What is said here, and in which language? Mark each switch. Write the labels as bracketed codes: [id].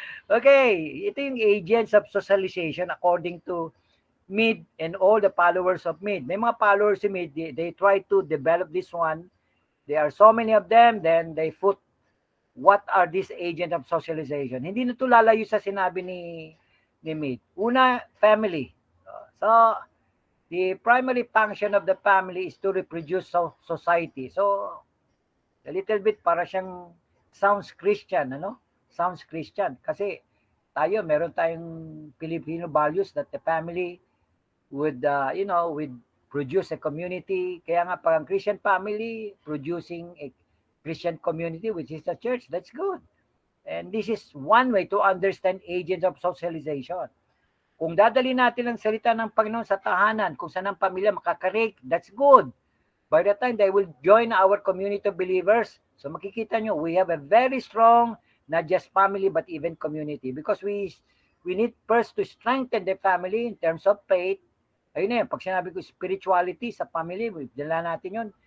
[en] Okay, [tl] ito yung [en] agents of socialization according to Mead and all the followers of Mead. [tl] May mga followers si [en] Mead, they try to develop this one. There are so many of them, then they put what are these agents of socialization. [tl] Hindi na ito lalayo sa sinabi ni Mead. Una, family. [en] So, the primary function of the family is to reproduce society. So, a little bit [tl] para siyang [en] sounds Christian, ano? Sounds Christian. [tl] Kasi tayo, meron tayong [en] Filipino values that the family would, would produce a community. [tl] Kaya nga parang [en] Christian family producing a Christian community, which is the church. That's good. And this is one way to understand agents of socialization. [tl] Kung dadali natin ang salita ng Panginoon sa tahanan, kung saan ang pamilya makakarek, [en] that's good. By the time they will join our community of believers, so [tl] makikita nyo, [en] we have a very strong, not just family, but even community. Because we need first to strengthen the family in terms of faith. [tl] Ayun na yun, pag sinabi ko spirituality sa family, dala natin yun.